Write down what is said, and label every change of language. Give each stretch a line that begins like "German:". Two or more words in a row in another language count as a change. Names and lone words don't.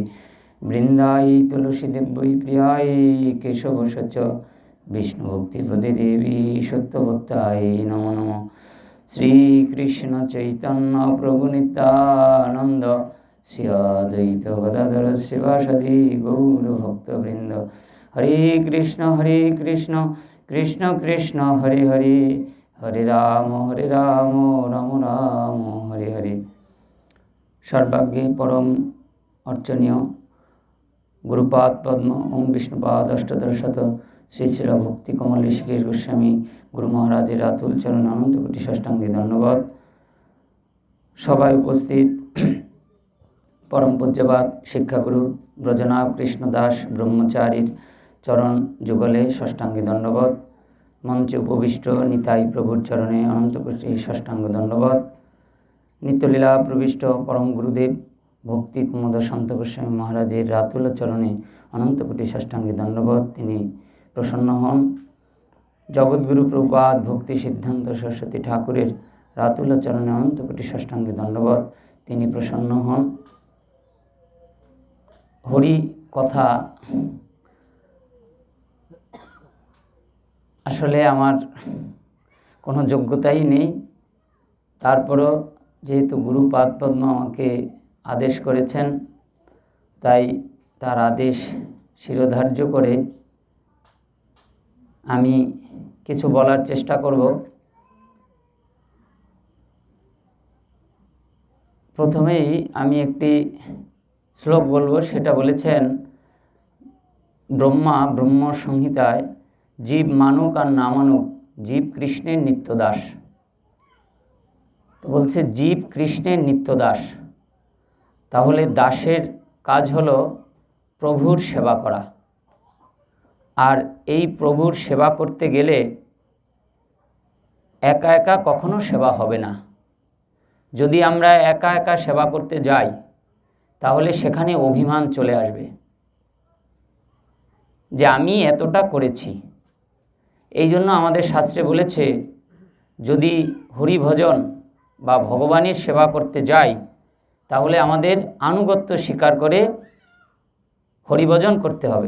Sanskrit: वृंदाई तुलसी देवी प्रियाय केशव सच विष्णुभक्तिप्रदे देवी सत्यभक्ताय नमो नमः। श्रीकृष्ण चैतन्य प्रभु नित्यानंद श्री अद्वैत गदाधर शिवासादि गौरभक्तवृंद। हरे कृष्ण कृष्ण कृष्ण हरे हरे, हरे राम राम राम हरे हरे।
Bangla: সর্বাগ্রে পরম অর্চনীয় গুরুপাদ পদ্ম ওঁ বিষ্ণুপাদ অষ্টোত্তর শত শ্রী শ্রী ভক্তি কমল ঋষিকেশ গোস্বামী গুরু মহারাজের আতুল চরণ অনন্ত কোটি ষষ্ঠাঙ্গে ধন্যবাদ। সবাই উপস্থিত পরম পূজ্যপাদ শিক্ষাগুরু ব্রজনাথ কৃষ্ণ দাস ব্রহ্মচারী চরণ যুগলে ষষ্ঠাঙ্গে ধন্যবাদ। মঞ্চে উপবিষ্ট নিতাই প্রভুর চরণে অনন্ত কোটি ষষ্ঠাঙ্গ ধন্যবাদ। নিত্যলীলা প্রবিষ্ট পরম গুরুদেব ভক্তি কুমুদ সন্ত গোস্বামী মহারাজের রাতুল চরণে অনন্ত কোটি ষষ্ঠাঙ্গে ধন্যবাদ। তিনি প্রসন্ন হন। জগদ্গুরু প্রভুপাদ ভক্তি সিদ্ধান্ত সরস্বতী ঠাকুরের রাতুল চরণে অনন্ত কোটি ষষ্ঠাঙ্গে ধন্যবাদ। তিনি প্রসন্ন হন। হরি কথা আসলে আমার কোনো যোগ্যতাই নেই, তারপরও যেহেতু গুরুপাদ পদ্ম আমাকে আদেশ করেছেন তাই তার আদেশ শিরোধার্য করে আমি কিছু বলার চেষ্টা করব। প্রথমেই আমি একটি শ্লোক বলবো। সেটা বলেছেন ব্রহ্মা ব্রহ্ম সংহিতায় জীব মানুক আর না মানুক জীব কৃষ্ণের নিত্য দাস। তো বলছে জীব কৃষ্ণের নিত্য দাস, তাহলে দাসের কাজ হলো প্রভুর সেবা করা। আর এই প্রভুর সেবা করতে গেলে একা একা কখনো সেবা হবে না। যদি আমরা একা একা সেবা করতে যাই তাহলে সেখানে অভিমান চলে আসবে যে আমি এতটা করেছি। এই জন্য আমাদের শাস্ত্রে বলেছে যদি হরি ভজন বা ভগবানের সেবা করতে যাই তাহলে আমাদের আনুগত্য স্বীকার করে হরিভজন করতে হবে।